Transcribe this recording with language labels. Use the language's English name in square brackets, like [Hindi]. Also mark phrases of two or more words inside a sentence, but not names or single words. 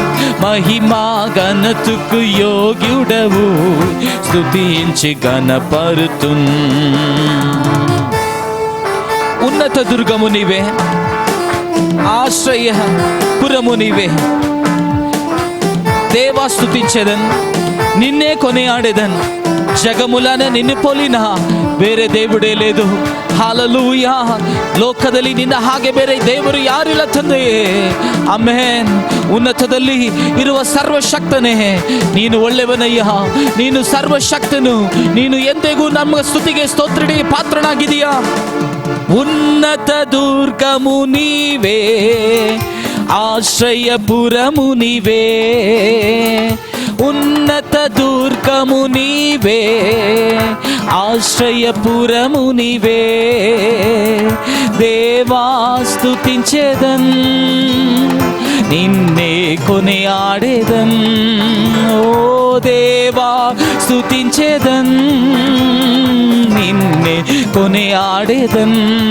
[Telugu] మహిమా ఘనతకు యోగ్యుడవు, స్తుతించి ఘనపరుతున్. ఉన్నత దుర్గము నీవే, ఆశ్రయ పురము నీవే. దేవా స్తుతించెదన్, నిన్నే కొనియాడెదన్. జగములన నిన్న పోలిన బేరె దేవరే లేదు. [Kannada] ಹಾಲೆಲೂಯಾ. ಲೋಕದಲ್ಲಿ ನಿನ್ನ ಹಾಗೆ ಬೇರೆ ದೇವರು ಯಾರಿಲ್ಲ ತಂದೆಯೇ. ಆಮೆನ್. ಉನ್ನತದಲ್ಲಿ ಇರುವ ಸರ್ವಶಕ್ತನೇ, ನೀನು ಒಳ್ಳೆಯವನಯ್ಯ, ನೀನು ಸರ್ವಶಕ್ತನು. ನೀನು ಎಂದಿಗೂ ನಮ್ಮ ಸ್ತುತಿಗೆ ಸ್ತೋತ್ರಕ್ಕೆ ಪಾತ್ರನಾಗಿದೀಯಾ. [Telugu] ఉన్నత దుర్గము నీవే, ఆశ్రయపురము నీవే. ಉನ್ನತ దుర్గము నీవే, ఆశ్రయపురము నీవే. దేవా స్తుతించెదన్, నిన్నే కొనియాడెదన్. ఓ దేవా స్తుతించెదన్, నిన్నే కొనియాడెదన్.